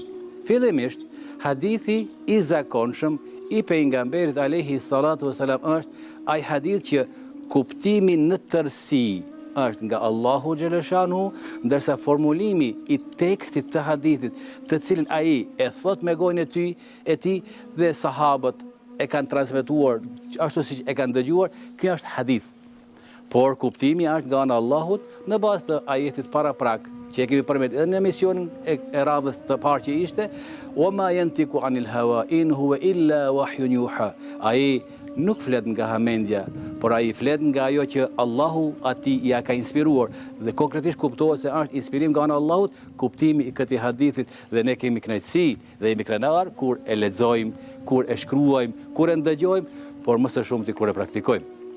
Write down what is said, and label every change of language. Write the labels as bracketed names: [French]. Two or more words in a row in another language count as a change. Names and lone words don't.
[Albanian] Fillimisht hadithi i zakonshëm i pejgamberit [Arabic] عليه الصلاة والسلام [Albanian] është ai hadith që kuptimi në tërësi është nga Allahu xhaleshanu, ndërsa formulimi i tekstit të hadithit, të cilin ai e thot me gojën e tij dhe sahabët e kanë transmetuar ashtu siç e kanë dëgjuar, ky është hadith. Por kuptimi është nga ana e Allahut në bazë të ajetit paraprak që e kemi përmendur edhe në emisionin e radhës të parë që ishte [Arabic] وما ينطق عن الهوى إن هو إلا وحي يوحى. [Albanian] Ai nuk flet nga hamendja, por ai flet nga ajo që Allahu atij ja ka inspiruar dhe konkretisht kuptohet se është inspirim nga ana e Allahut kuptimi i këtij hadithit dhe ne kemi kënaqësi dhe jemi krenar kur e lexojmë, kur e shkruajmë, kur e ndëgjojmë, por më së shumti kur e praktikojmë.